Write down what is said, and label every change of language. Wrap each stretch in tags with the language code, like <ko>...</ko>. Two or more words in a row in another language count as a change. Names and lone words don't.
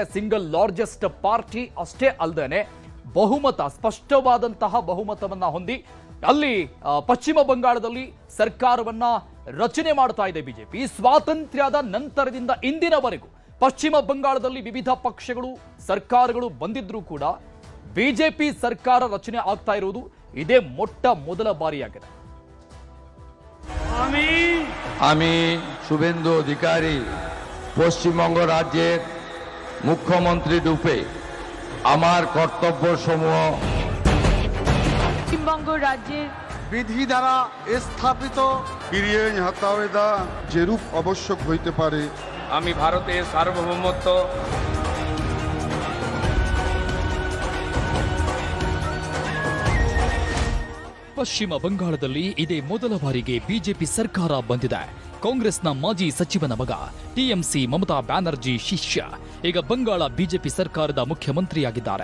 <en>single largest party</en> <kn>ಅಷ್ಟೇ ಅಲ್ಲದೆ ಸ್ಪಷ್ಟವಾದಂತಹ ಬಹುಮತವನ್ನ ಹೊಂದಿ ಅಲ್ಲಿ ಪಶ್ಚಿಮ ಬಂಗಾಳದಲ್ಲಿ ಸರ್ಕಾರವನ್ನ ರಚನೆ ಮಾಡ್ತಾ ಇದೆ ಬಿಜೆಪಿ. ಸ್ವಾತಂತ್ರ್ಯದ ನಂತರದಿಂದ ಇಂದಿನವರೆಗೂ ಪಶ್ಚಿಮ ಬಂಗಾಳದಲ್ಲಿ ವಿವಿಧ ಪಕ್ಷಗಳು ಸರ್ಕಾರಗಳು ಬಂದಿದ್ರೂ ಕೂಡ ಬಿಜೆಪಿ ಸರ್ಕಾರ ರಚನೆ ಆಗ್ತಾ ಇರುವುದು ಇದೇ ಮೊದಲ ಬಾರಿಯಾಗಿದೆ.</kn> <bn>আমি শুভেন্দু অধিকারী পশ্চিমবঙ্গ রাজ্যের মুখ্যমন্ত্রী রূপে আমার কর্তব্য সমূহ পশ্চিমবঙ্গ রাজ্যের বিধি দ্বারা স্থাপিত ফিরিয়ে হাতাওয়েদা যেরূপ আবশ্যক হইতে পারে আমি ভারতের সার্বভৌমত্ব</bn> <kn>ಪಶ್ಚಿಮ ಬಂಗಾಳದಲ್ಲಿ ಇದೇ ಮೊದಲ ಬಾರಿಗೆ ಬಿಜೆಪಿ ಸರ್ಕಾರ ಬಂದಿದೆ. ಕಾಂಗ್ರೆಸ್ನ ಮಾಜಿ ಸಚಿವನ ಮಗ ಟಿಎಂಸಿ ಮಮತಾ ಬ್ಯಾನರ್ಜಿ ಶಿಷ್ಯ ಈಗ ಬಂಗಾಳ ಬಿಜೆಪಿ ಸರ್ಕಾರದ ಮುಖ್ಯಮಂತ್ರಿಯಾಗಿದ್ದಾರೆ.</kn>